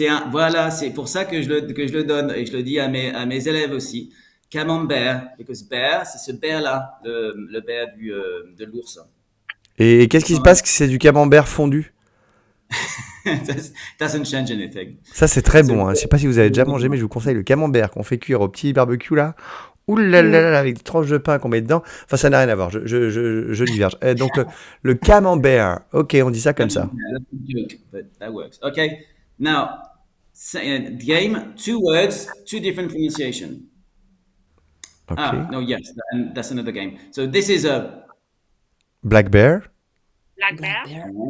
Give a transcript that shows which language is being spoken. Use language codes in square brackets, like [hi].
[fr] Voilà, c'est pour ça que je le donne et je le dis à mes élèves aussi. Camembert, because bear, c'est ce bear-là, le bear de l'ours. Et qu'est-ce qui se passe si c'est du camembert fondu? [en] Doesn't change anything. [fr] Ça, c'est très bon, hein. Je sais pas si vous avez déjà mangé, mais je vous conseille le camembert qu'on fait cuire au petit barbecue, là. Ouh là là là, avec des tranches de pain qu'on met dedans. Enfin, ça n'a rien à voir, je diverge. Donc, le camembert, ok, on dit ça comme ça. [en] Yeah, that's a joke, but that works. Okay. Now, game, 2 words, 2 different pronunciation. [fr] Ok. [en] No, yes, that's another game. So this is a Black bear. Black Black bear. bear.